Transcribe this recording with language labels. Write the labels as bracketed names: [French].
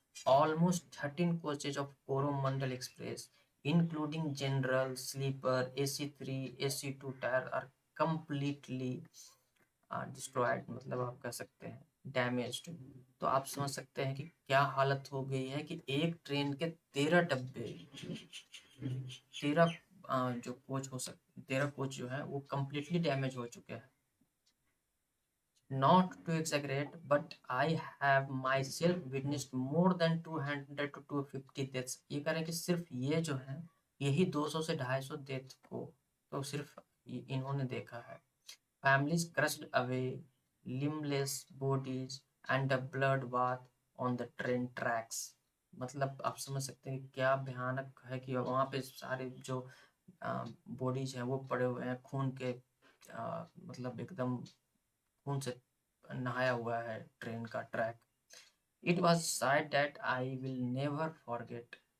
[English] almost 13 coaches of Coromandel express including general sleeper AC3 AC2 tier are completely destroyed, [Hindi] मतलब आप कह सकते हैं [English] Damaged. [Hindi] तो आप समझ सकते हैं कि क्या हालत हो गई है कि एक ट्रेन के 13 डब्बे, 13 जो कोच हो सकते 13 कोच जो है वो कम्प्लीटली डैमेज हो चुके हैं। [English] Not to exaggerate, but I have myself witnessed more than 200 to 250 deaths। [Hindi] ये कह रहे हैं कि सिर्फ ये जो है यही 200 से 250 डेथ को तो सिर्फ इन्होंने देखा है। [English] Families crushed away, limbless bodies and a blood bath on the train tracks। [Hindi] मतलब आप समझ सकते हैं क्या भयानक है कि वहाँ पे सारे जो बॉडीज हैं वो पड़े हुए हैं खून के, मतलब एकदम खून से नहाया हुआ है ट्रेन का track. [English] It was sight that I will never forget.